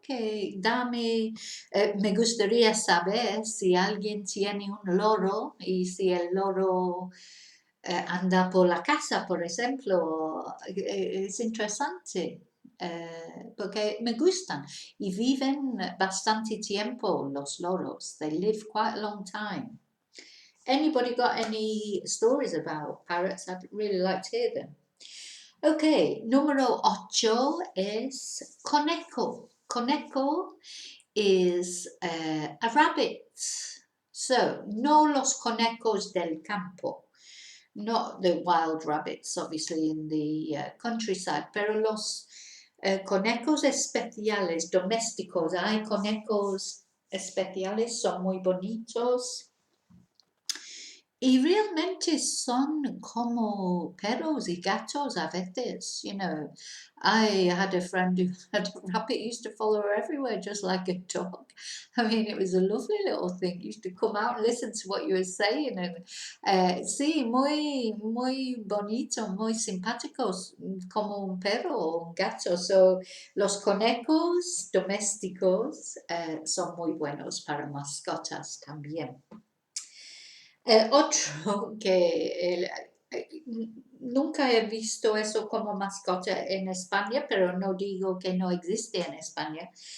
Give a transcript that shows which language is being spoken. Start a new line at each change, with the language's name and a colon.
Spanish: Que dame, me gustaría saber si alguien tiene un loro y si el loro anda por la casa, por ejemplo. Es interesante. Porque me gustan y viven bastante tiempo los loros.
English: They live quite a long time. Anybody got any stories about parrots? I'd really like to hear them.
Spanish: Ok, número 8 es conejo.
English: Conejo is a rabbit.
Spanish: So, no los conejos del campo,
English: not the wild rabbits, obviously in the countryside,
Spanish: pero los conejos especiales, domésticos. Hay conejos especiales, son muy bonitos. Y realmente son como perros y gatos a veces,
English: you know. I had a friend who had a rabbit, used to follow her everywhere just like a dog. I mean, it was a lovely little thing. Used to come out and listen to what you were saying.
Spanish: And sí, muy bonito, muy simpáticos, como un perro o un gato. So, los conejos domésticos son muy buenos para mascotas también. Otro que nunca he visto eso como mascota en España, pero no digo que no existe en España.